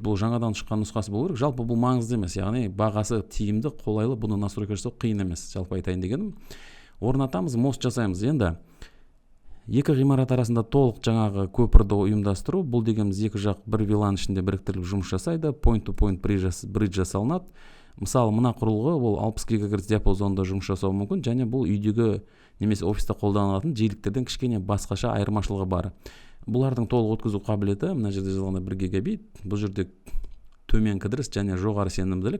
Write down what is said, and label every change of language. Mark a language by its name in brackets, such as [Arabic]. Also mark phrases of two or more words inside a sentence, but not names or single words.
[Kazakh] Бұл жаңадан шыққан нұсқасы болу керек. Жалпы бұл маңызды емес, яғни бағасы тиімді, қолайлы, бұны настройка жасау қиын емес. Жалпы айтайын дегенім. Орнатамыз, мост жасаймыз. Енді екі ғимарат арасында толық жаңағы көпірді ұйымдастыру. Бұл дегеніміз екі жақ бір вилан ішінде біріктіріліп жұмыс жасайды. [English] Point-to-point bridge [Kazakh] жасалынады. Мысалы, мына құрылғы ол 60 ГГц диапазонда жұмыс жасауы мүмкін, және бұл үйдегі немесе офиста қолданылатын жиіліктерден кішкене басқаша айырмашылығы бар. Бұлардың толық өткізу қабілеті мына жерде жазылғанда 1 гигабит. Бұл жерде төмен кідіріс және жоғары сенімділік.